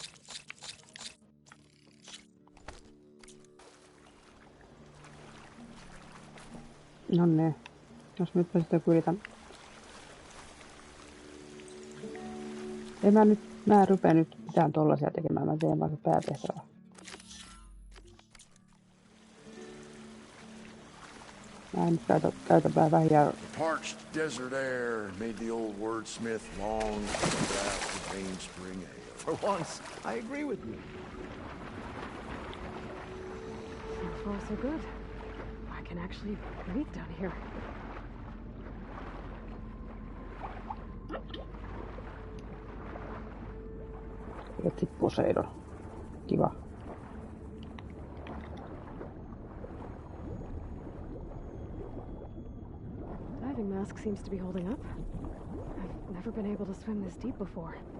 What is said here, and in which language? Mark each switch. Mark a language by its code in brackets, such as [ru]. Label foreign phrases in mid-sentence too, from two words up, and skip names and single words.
[fi] No ne, jos nyt sitten yritän. Mä rupea nyt mitään tollasia tekemään, mä teen vaan se päätehtävä. Mä en käytä vähiä. [en] Parched desert air made the old wordsmith long to draft the Vein Spring Ale. For once, I agree with you. So far, so good. I can actually breathe down here. [fi] Etsi Poseidon. Kiva. [en] Diving mask seems to be holding up. I've never been able to swim this deep before.